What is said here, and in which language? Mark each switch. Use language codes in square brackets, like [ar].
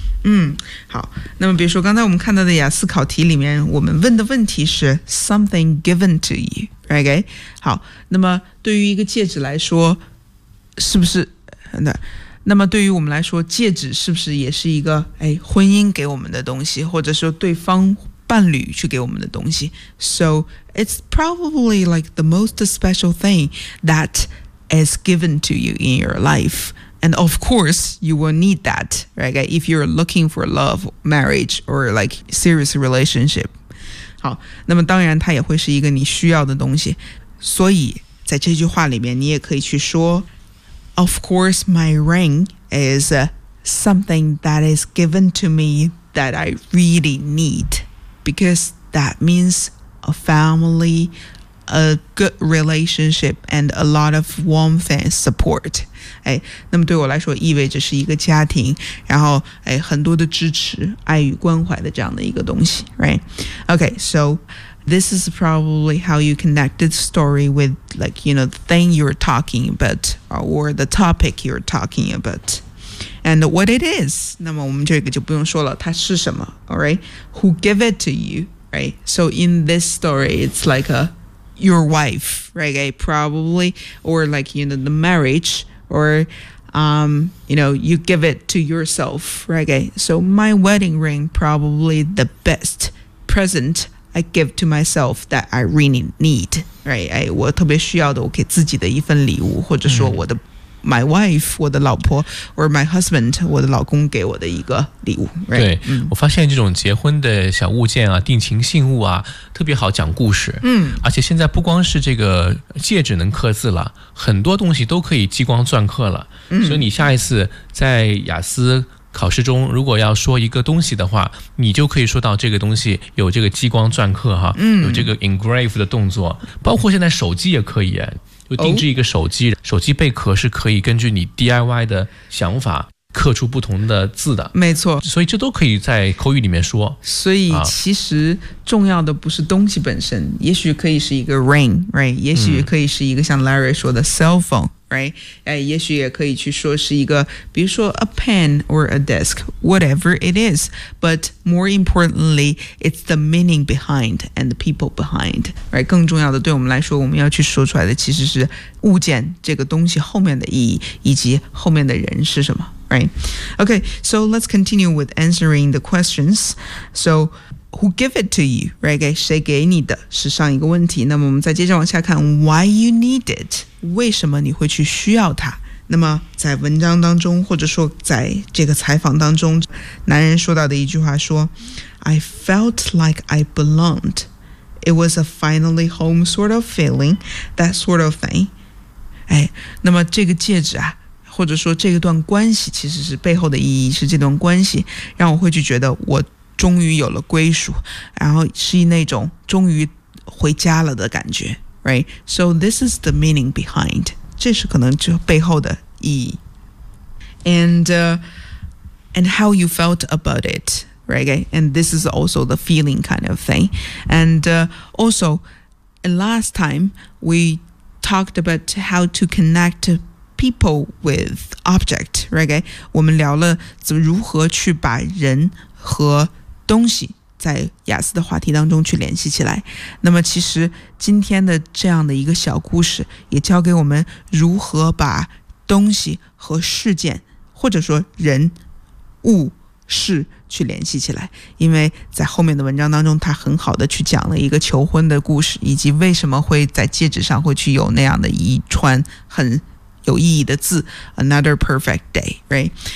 [zh] 嗯，好，那么比如说刚才我们看到的雅思考题里面，我们问的问题是 [en] Something given to you, right? [zh] 好，那么对于一个戒指来说，是不是那那么对于我们来说，戒指是不是也是一个、哎、婚姻给我们的东西，或者说对方伴侣去给我们的东西？ [en] So it's probably like the most special thing that is given to you in your life. And of course, you will need that, right? If you're looking for love, marriage, or like serious relationship. [zh] 好，那么当然它也会是一个你需要的东西。所以在这句话里面，你也可以去说 [en] Of course, my ring is something that is given to me that I really need. Because that means a family, a good relationship, and a lot of warmth and support. [zh] 哎，那么对我来说意味着是一个家庭，然后哎，很多的支持，爱与关怀的这样的一个东西， right? [en] Okay, so... This is probably how you connect the story with, like, you know, the thing you're talking about or the topic you're talking about and what it is. [zh] 那么我们这个就不用说了，它是什么， all right? [en] Who give it to you, right? So in this story, it's like a, your wife, right? Probably, or like, you know, the marriage or, you know, you give it to yourself, right? So my wedding ring, probably the best present. I give to myself that I really need, right? [zh] 哎，我特别需要的，我给自己的一份礼物，或者说我的、mm-hmm. [en] my wife, [zh] 我的老婆 [en] or my husband, [zh] 我的老公给我的一个礼物。Right? 对、mm-hmm. 我发现这种结婚的小物件啊，定情信物啊，特别好讲故事。嗯、mm-hmm. ，而且现在不光是这个戒指能刻字了，很多东西都可以激光钻刻了。嗯、mm-hmm. ，所以你下一次在雅思。考试中如果要说一个东西的话，你就可以说到这个东西有这个激光钻刻哈、嗯、有这个 engrave 的动作，包括现在手机也可以，就定制一个手机、哦、手机贝壳是可以根据你 DIY 的想法刻出不同的字的，没错，所以这都可以在口语里面说。所以其实重要的不是东西本身、啊、也许可以是一个 ring、right? 也许可以是一个像 Larry 说的 cell phone、right? 哎、也许也可以去说是一个比如说 [en] a pen or a desk whatever it is but more importantly it's the meaning behind and the people behind、right? [zh] 更重要的对我们来说我们要去说出来的其实是物件这个东西后面的意义以及后面的人是什么。 [en] Right. Okay, so let's continue with answering the questions. So, who give it to you? Right? [zh] 谁给你的是上一个问题。那么我们再接着往下看 [en] Why you need it? [zh] 为什么你会去需要它？那么在文章当中，或者说在这个采访当中，男人说到的一句话说 [en] I felt like I belonged. It was a finally home sort of feeling, that sort of thing. [zh] 哎，那么这个戒指啊，或者说这段关系，其实是背后的意义是这段关系让我会去觉得我终于有了归属，然后是那种终于回家了的感觉。 [en] Right, so this is the meaning behind. [zh] 这是可能就背后的意义。 [en] And how you felt about it, right? And this is also the feeling kind of thing. And last time we talked about how to connect people with object, right? [zh] 我们聊了怎么如何去把人和东西在雅思的话题当中去联系起来。那么其实今天的这样的一个小故事也教给我们如何把东西和事件，或者说人物事去联系起来，因为在后面的文章当中他很好的去讲了一个求婚的故事，以及为什么会在戒指上会去有那样的一串很有意义的字 [en] Another perfect day, [zh] right?